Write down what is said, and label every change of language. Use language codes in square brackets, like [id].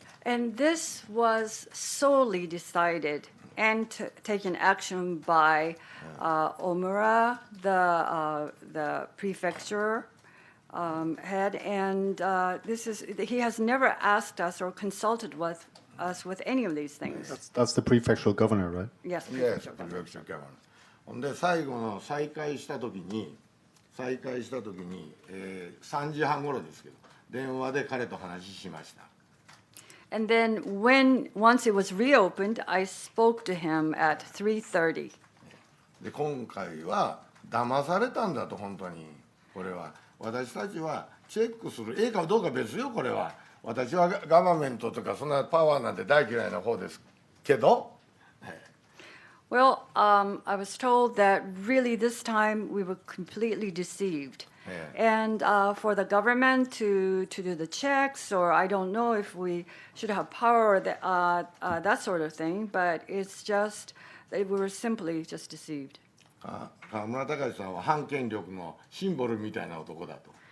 [en] And this was solely decided and taken action by Omura, the prefecture head, and he has never asked us or consulted with us with any of these things. That's the prefectural governor, right? Yes, Yes, prefecture governor. prefecture governor. [ja] ほんで最後の再開した時に3時半頃ですけど電話で彼と話しました。 [en] And then once it was reopened, I spoke to him at 3:30. [ja] で今回は騙されたんだと本当にこれは私たちはチェックするかどうか別よこれは私はガバメントとかそんなパワーなんて大嫌いな方ですけど。 [en] Well, I was told that really this time we were completely deceived. And for the government to do the checks, or I don't know if we should have power, that sort of thing, but it's just that we were simply just deceived. [ja] 河村たかしさんは反権力のシンボルみたいな男だと。